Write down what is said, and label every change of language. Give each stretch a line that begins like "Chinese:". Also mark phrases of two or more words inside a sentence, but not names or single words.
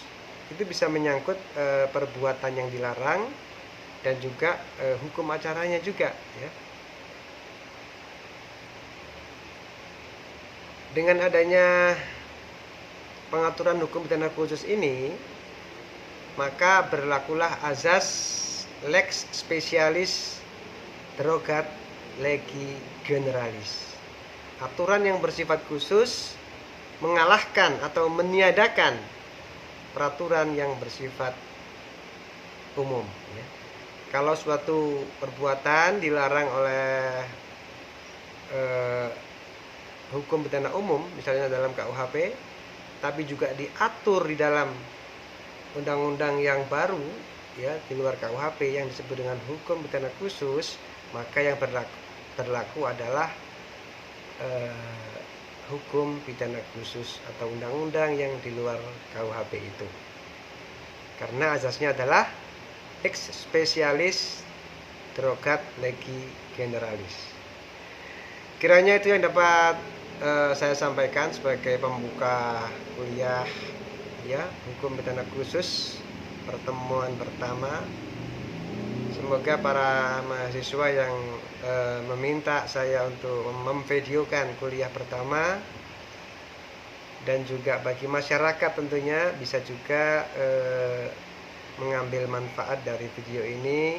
Indonesian: Itu bisa menyangkut perbuatan yang dilarang dan juga hukum acaranya juga ya. Dengan adanya pengaturan hukum pidana khusus ini, maka berlakulah azas
Latin: lex specialis derogat legi generalis.
Indonesian: Aturan yang bersifat khusus mengalahkan atau meniadakan peraturan yang bersifat umum ya. Kalau suatu perbuatan dilarang oleh hukum pidana umum, misalnya dalam KUHP, tapi juga diatur di dalam undang-undang yang baru ya di luar KUHP yang disebut dengan hukum pidana khusus, maka yang berlaku adalah hukum pidana khusus atau undang-undang yang di luar KUHP itu. Karena azasnya adalah
Latin: ex specialis derogat legi generalis.
Indonesian: Kiranya itu yang dapat saya sampaikan sebagai pembuka kuliah ya, hukum pidana khusus pertemuan pertama. Semoga para mahasiswa yang meminta saya untuk memvideokan kuliah pertama, dan juga bagi masyarakat tentunya bisa juga mengambil manfaat dari video ini.